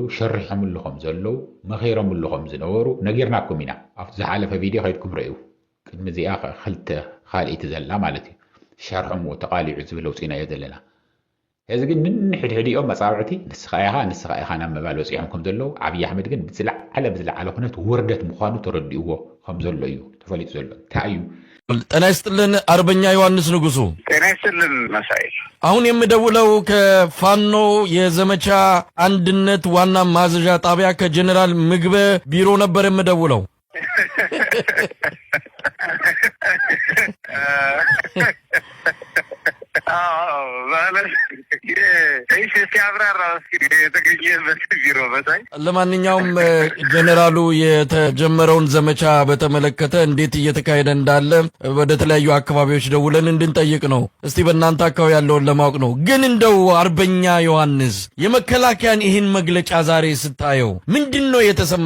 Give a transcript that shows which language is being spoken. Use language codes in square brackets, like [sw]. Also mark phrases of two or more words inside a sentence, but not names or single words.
[ti] ሸሪሖምሉ ከም ዘለው መኺሮምሉ ከም ዝነበሩ ነጊርናኩም ኢና ኣብቲ ዝሓለፈ ቪድዮ ከይድኩም ርአዩ ቅድሚ እዚኣ ክልተ ካልእቲ ዘላ ማለት እዩ ሸርሖምዎ ተቃሊዑ ዝብል ውፅኢናዮ ዘለና እዚ ግን ንሕድሕዲኦም መጻብዕቲ ንስኻ ኢኻ ናብ ምባል ወፂዖም ከም ዘለው ዓብይ ኣሕመድ ግን ብዝለዓለ ኩነት ውርደት ምዃኑ ተረዲእዎ ከም ዘሎ እዩ ተፈሊጡ ዘሎ እንታይ እዩ [am] ጤና ይስጥልን አርበኛ ዮሐንስ ንጉሱ። ጤና ይስጥልን መሳይ። አሁን የምደውለው ከፋኖ የዘመቻ አንድነት ዋና ማዘዣ ጣቢያ ከጀነራል ምግበ ቢሮ ነበር የምደውለው። ለማንኛውም ጀነራሉ የተጀመረውን ዘመቻ በተመለከተ እንዴት እየተካሄደ እንዳለ ወደ ተለያዩ አካባቢዎች ደውለን እንድንጠይቅ ነው። እስቲ በእናንተ አካባቢ ያለውን ለማወቅ ነው። ግን እንደው አርበኛ ዮሐንስ የመከላከያን ይህን መግለጫ ዛሬ ስታየው ምንድነው የተሰማ?